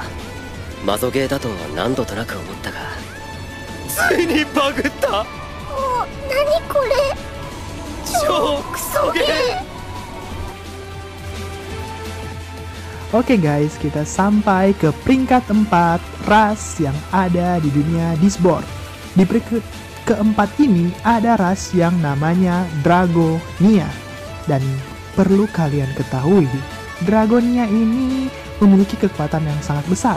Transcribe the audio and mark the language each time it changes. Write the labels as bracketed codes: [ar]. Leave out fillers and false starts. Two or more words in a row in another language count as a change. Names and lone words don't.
[ja] マゾゲーだとは何度となく思ったが、ついにバグった。何これ、超クソゲー。 [id] Oke guys, kita sampai ke peringkat 4 ras yang ada di dunia Disboard. Di peringkat keempat ini ada ras yang namanya Dragonia. Dan perlu kalian ketahui, Dragonia ini memiliki kekuatan yang sangat besar.